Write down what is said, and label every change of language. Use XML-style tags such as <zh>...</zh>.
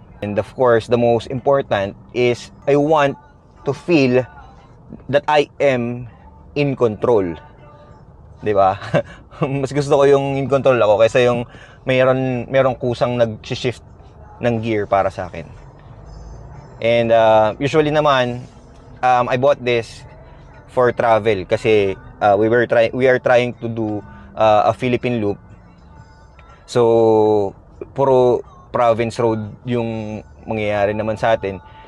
<en>And of course, the most important is I want to feel that I am in control.</en> <tl>'Di ba? Mas gusto ko yung in control ako kaysa yung merong kusang nag-shift ng gear para sa akin.</tl> <en>And usually naman I bought this for travel kasi we are trying to do a Philippine loop.</en> <tl>So puro province road yung mangyayari naman sa atin.</tl>